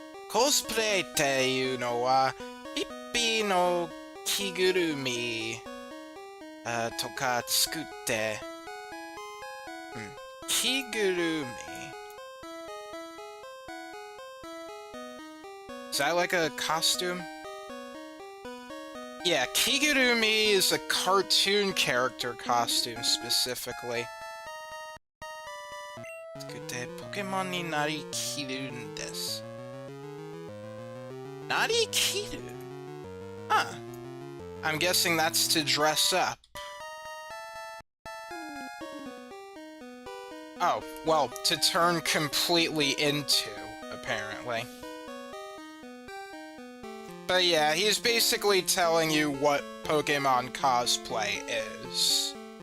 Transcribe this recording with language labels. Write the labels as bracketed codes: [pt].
[ja] Cosplay っていうのは、ピッピーの着ぐるみとか作って、着ぐるみ [en] Is that like a costume? Yeah, Kigurumi is a cartoon character costume specifically. [ja] 作ってポケモンになりきるんです。なりきる?Huh. [en] I'm guessing that's to dress up. Oh, well, to turn completely into, apparently. But yeah, he's basically telling you what Pokemon cosplay is.